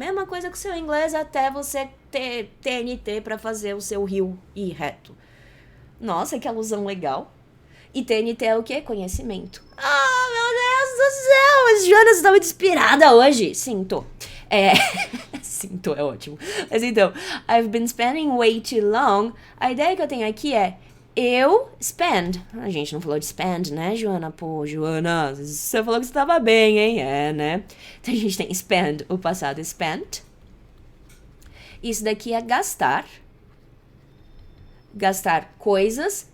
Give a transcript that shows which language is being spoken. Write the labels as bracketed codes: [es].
[pt] Mesma coisa com o seu inglês até você ter TNT pra fazer o seu rio ir reto. Nossa, que alusão legal. E TNT é o quê? Conhecimento. Meu Deus do céu! Mas Jonas tá muito inspirada hoje. Sim, tô. Sim, tô, é ótimo. Mas então, [en] I've been spending way too long. [pt] A ideia que eu tenho aqui é eu spend. A gente não falou de spend, né, Joana? Pô, Joana, você falou que você tava bem, hein? É, né? Então a gente tem spend, o passado spent. Isso daqui é gastar. Gastar coisas.